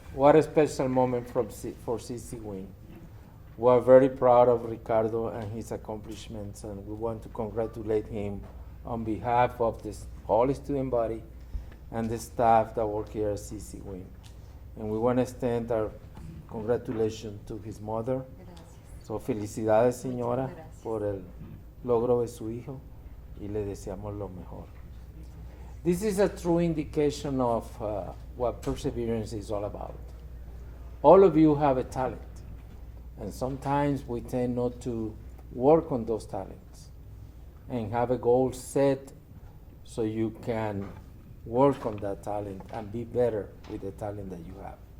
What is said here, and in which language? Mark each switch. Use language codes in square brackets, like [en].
[en] What a special moment for CC Wing. We are very proud of Ricardo and his accomplishments, and we want to congratulate him on behalf of this whole student body and the staff that work here at CC Wing. And we want to extend our congratulations to his mother. [es] So, felicidades, señora, por el logro de su hijo, y le deseamos lo mejor. [en] This is a true indication of what perseverance is all about. All of you have a talent, and sometimes we tend not to work on those talents and have a goal set so you can work on that talent and be better with the talent that you have.